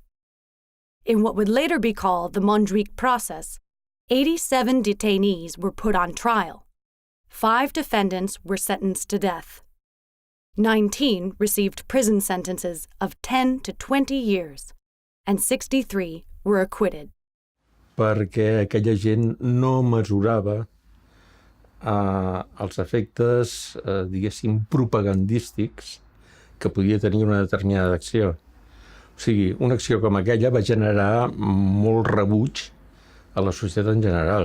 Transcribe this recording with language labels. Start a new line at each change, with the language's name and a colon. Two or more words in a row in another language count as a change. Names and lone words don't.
English: In what would later be called the Montjuïc process, 87 detainees were put on trial. 5 defendants were sentenced to death. 19 received prison sentences of 10 to 20 years, and 63 were acquitted.
Catalan: Perquè aquella gent no mesurava els efectes, diguéssim, propagandístics que podia tenir una determinada acció. O sigui, una acció com aquella va generar molt rebuig a la societat en general.